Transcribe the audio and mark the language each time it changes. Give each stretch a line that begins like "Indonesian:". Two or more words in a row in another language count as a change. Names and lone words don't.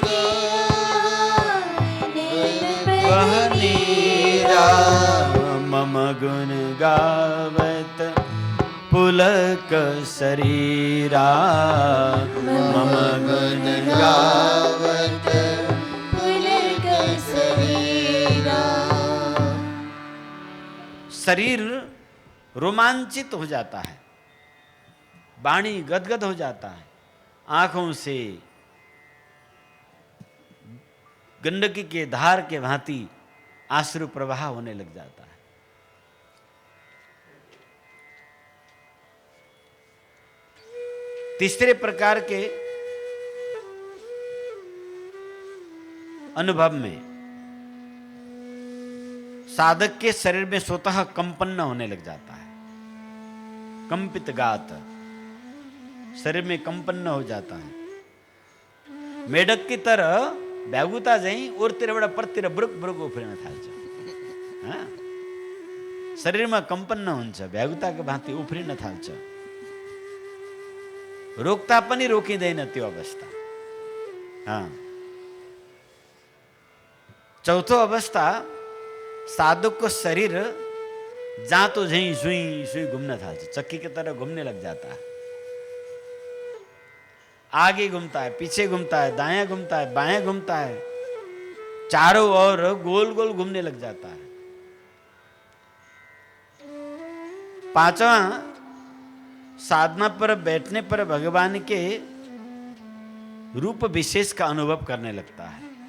Hindi: बहनीरा, मम गुण गावत पुलक शरीरा, मम गुण गावत पुलक शरीरा। शरीर रोमांचित हो जाता है, वाणी गदगद हो जाता है, आंखों से गंडकी के धार के भांति आश्रु प्रवाह होने लग जाता है। तीसरे प्रकार के अनुभव में साधक के शरीर में स्वतः कंपन होने लग जाता है। कंपित गात, शरीर में कंपन हो जाता है। मेढक की तरह
Nepali: भ्यागुता चाहिँ ओरतिरबाट परतिर ब्रुक ब्रुक उफ्रिन थाल्छ। शरीरमा कंपन हुन्छ, भ्यागुताको भाँति उफ्रिन थाल्छ। रोक्ता पनि रोकिँदैन त्यो अवस्था। चौथो अवस्था, साधकको शरीर जातो झैं सुई सुई घूमन थाल्छ,
Hindi: चक्की की तरह घूमने लग जाता है। आगे घूमता है, पीछे घूमता है, दायां घूमता है, बायां घूमता है, चारों ओर गोल गोल घूमने लग जाता है। पांचवा, साधना पर बैठने पर भगवान के रूप विशेष का अनुभव करने लगता है।